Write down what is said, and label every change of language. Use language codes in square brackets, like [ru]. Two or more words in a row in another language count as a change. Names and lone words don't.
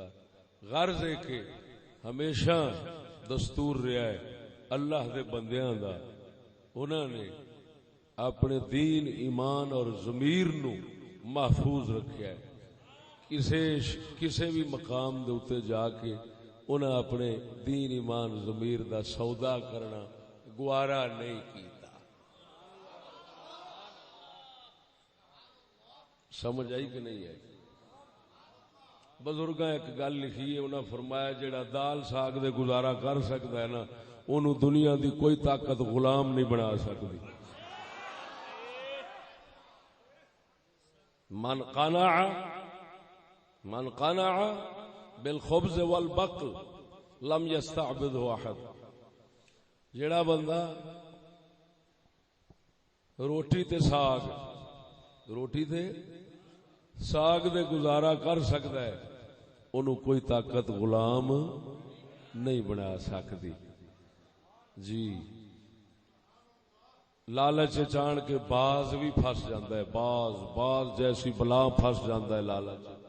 [pa] غرض ہے کہ ہمیشہ دستور رہا ہے اللہ دے بندیاں دا، انہاں نے اپنے دین ایمان اور ضمیر نو محفوظ رکھیا ہے۔ کسے بھی مقام دے اوتے جا کے انہاں اپنے دین ایمان ضمیر دا سودا کرنا گوارا نہیں کیتا۔ سمجھ آئی کہ نہیں آئی؟ بزرگاں ایک گل لکھی ہے، انہاں فرمایا جڑا دال ساگ دے گزارا کر سکتا ہے نا، انہوں دنیا دی کوئی طاقت غلام نہیں بنا سکتی۔ [ar] من قنع بالخبز والبقل لم يستعبده احد، [pa] جڑا بندہ روٹی تے ساگ دے گزارا کر سکتا ہے، انہوں کوئی طاقت غلام نہیں بنا سکتی۔ [ur] جی لالچ چان کے باز بھی پھس جاتا ہے، باز جیسی بلا پھس جاتا ہے لالچ۔